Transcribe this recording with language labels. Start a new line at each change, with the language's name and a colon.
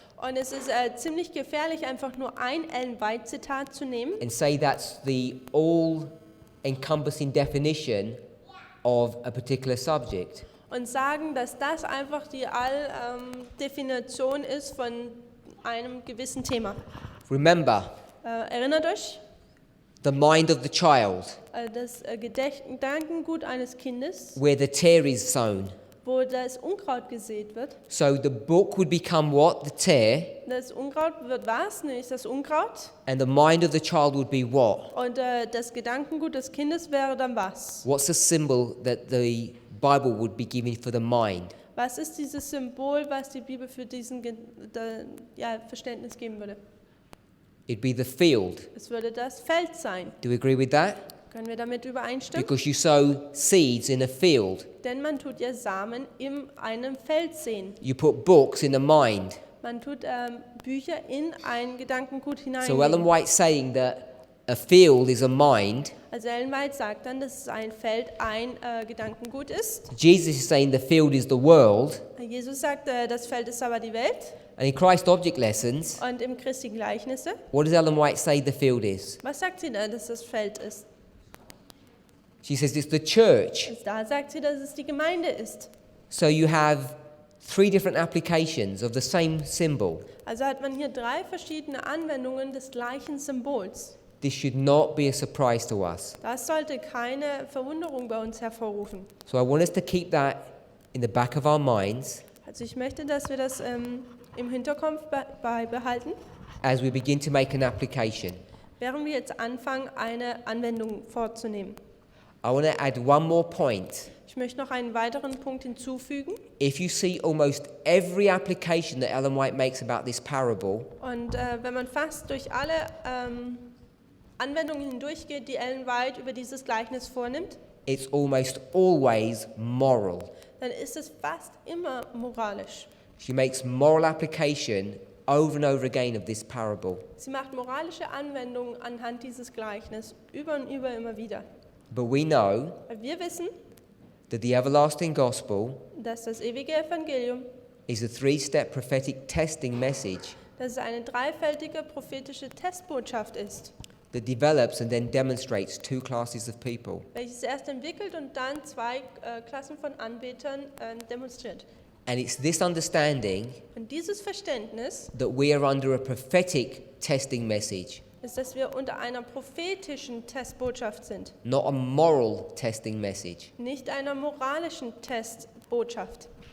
German: Und es ist ziemlich gefährlich, einfach nur ein Ellen White Zitat zu nehmen
English: and say that's the all-encompassing definition of a particular subject.
German: und sagen, dass das einfach die Definition ist von einem gewissen Thema.
English: Remember,
German: Erinnert euch,
English: the mind of the child,
German: das Gedankengut eines Kindes,
English: where the tare is sown.
German: wo das Unkraut gesät wird.
English: So the book would become what? The tare,
German: Das Unkraut wird was? Nämlich das Unkraut.
English: and the mind of the child would be what?
German: Und das Gedankengut des Kindes wäre dann was?
English: What's the symbol that the Bible would be giving for the mind?
German: Was ist dieses Symbol, was die Bibel für diesen Verständnis geben würde?
English: It'd be the field.
German: Es würde das Feld sein.
English: Do we agree with that?
German: Können wir damit übereinstimmen?
English: Because you sow seeds in a field.
German: Denn man tut ja Samen in einem Feld säen.
English: You put books in a mind.
German: Man tut Bücher in ein Gedankengut
English: So Ellen White's saying that a field is a mind.
German: Also Ellen White sagt dann, dass ein Feld ein Gedankengut ist.
English: Jesus is saying the field is the world.
German: Jesus sagt, das Feld ist aber die Welt.
English: And in Christ Object Lessons,
German: Und im Christi Gleichnisse,
English: what does Ellen White say the field is?
German: was sagt sie da, dass das Feld ist?
English: She says it's the church.
German: Da sagt sie, dass es die Gemeinde ist.
English: So you have three different applications of the same symbol.
German: Also hat man hier 3 verschiedene Anwendungen des gleichen Symbols.
English: This should not be a surprise to us.
German: Das sollte keine Verwunderung bei uns hervorrufen.
English: So I want us to keep that in the back of our minds
German: Also ich möchte, dass wir das im Hinterkopf beibehalten,
English: as we begin to make an application.
German: während wir jetzt anfangen, eine Anwendung vorzunehmen.
English: I want to add one more point.
German: Ich möchte noch einen weiteren Punkt hinzufügen.
English: If you see almost every application that Ellen White makes about this parable,
German: Und wenn man fast durch alle Anwendungen hindurchgeht, die Ellen White über dieses Gleichnis vornimmt,
English: it's almost always moral.
German: dann ist es fast immer moralisch.
English: She makes moral application over and over again of this parable.
German: Sie macht moralische Anwendungen anhand dieses Gleichnisses über und über immer wieder.
English: But we know
German: Weil wir wissen,
English: that the everlasting gospel
German: dass das ewige Evangelium,
English: is a three-step prophetic testing message
German: dass es eine dreifältige prophetische Testbotschaft ist,
English: that develops and then demonstrates two classes of people.
German: welches erst entwickelt und dann 2 Klassen von Anbetern demonstriert.
English: And it's this understanding
German: Und dieses Verständnis
English: that we are under a prophetic testing message,
German: ist, dass wir unter einer prophetischen Testbotschaft sind,
English: not a moral testing message,
German: nicht einer moralischen Testbotschaft,